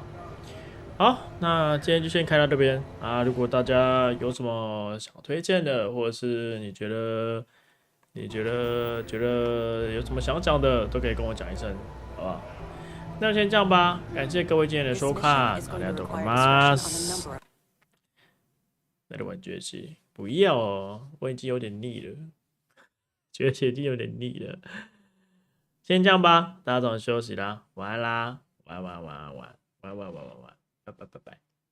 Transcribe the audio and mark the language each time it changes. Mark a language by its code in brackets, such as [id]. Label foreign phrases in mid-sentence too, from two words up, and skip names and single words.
[zh] 好，那今天就先开到这边啊！如果大家有什么想推荐的，或者是你觉得有什么想讲的，都可以跟我讲一声，好不好？那先这样吧，感谢各位今天的收看， [ja] ありがとうございます。 [zh] 来玩崛起，不要哦，我已经有点腻了， 觉得写题有点腻了。先这样吧，大家早点休息啦，晚安啦，晚安，拜拜。